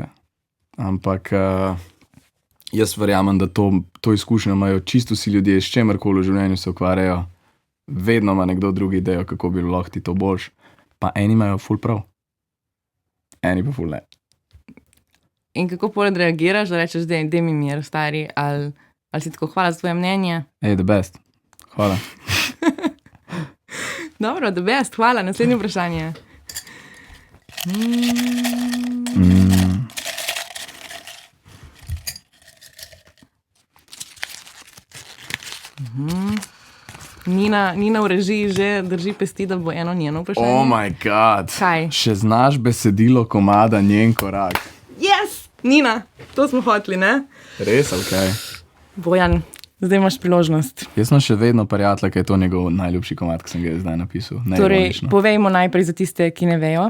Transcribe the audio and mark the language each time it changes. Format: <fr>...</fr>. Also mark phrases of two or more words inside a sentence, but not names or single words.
<sl>Ampak jaz verjamem, da to izkušnjo imajo čisto vsi ljudje, s čemarkoli v življenju se ukvarjajo. Vedno ima nekdo drugi idejo, kako bi lahko ti to boljš. Pa eni imajo ful prav. Eni pa ful ne. In kako poleg reagiraš, da rečeš, da mi mir, stari, ali si tako, hvala za tvoje mnenje?</sl> <en>Hey, the best.</en> <sl>Hvala. Dobro,</sl> <en>the best,</en> <sl>hvala. Naslednje vprašanje. Nina v režiji že drži pesti, da bo eno njeno vprašanje.</sl> <en>Oh my god.</en> <sl>Kaj? Še znaš besedilo komada Njen korak. Yes! Nina, to smo hoteli, ne? Res, ali kaj? Bojan, zdaj imaš priložnost. Jaz sem še vedno prijatelj, ker je to njegov najljubši komad, ki sem ga zdaj napisal. Torej, povejmo najprej za tiste, ki ne vejo.</sl>